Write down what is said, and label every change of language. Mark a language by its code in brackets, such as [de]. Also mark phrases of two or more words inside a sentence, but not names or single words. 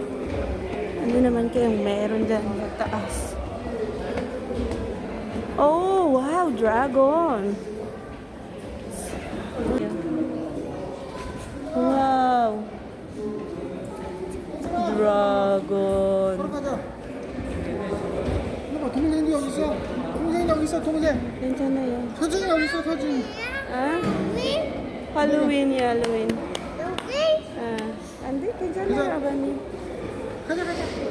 [tl] Ano naman kayang meron dyan sa taas? [en] Oh, wow, dragon. Wow. Dragon. [ko] 동생도 여기 있어. 동생 여기 있어. 동생. 괜찮아요. 서준이 여기 있어. 서준이. [en] Ah? Halloween, Halloween. [ko] 여기? Ah. Andi, 괜찮아요, 아버님. 가자 가자.